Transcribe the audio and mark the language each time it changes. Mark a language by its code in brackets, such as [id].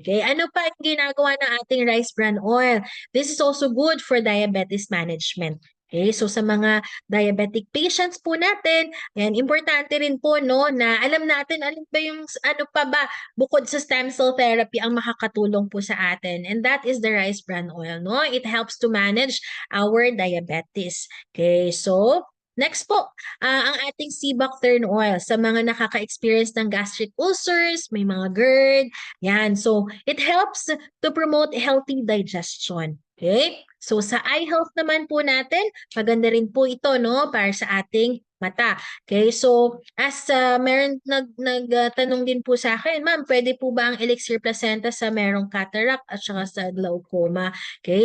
[tl] Okay, ano pa ang ginagawa ng ating rice bran oil? [en] This is also good for diabetes management. [tl] Okay, so sa mga diabetic patients po natin, yan, importante rin po, no, na alam natin alin ba yung, ano pa ba, bukod sa stem cell therapy ang makakatulong po sa atin. [en] And that is the rice bran oil, [tl] no? [en] It helps to manage our diabetes. [tl] Okay, so, next po, ang ating sea buckthorn oil sa mga nakaka-experience ng [en] gastric ulcers, [tl] may mga GERD, yan. [en] So, it helps to promote healthy digestion. [tl] Okay? So, sa eye health naman po natin, maganda rin po ito, no? Para sa ating mata. Okay? So, as meron nagtanong din po sa akin, ma'am, pwede po ba ang elixir placenta sa [en] merong cataract at saka sa glaucoma? [tl] Okay?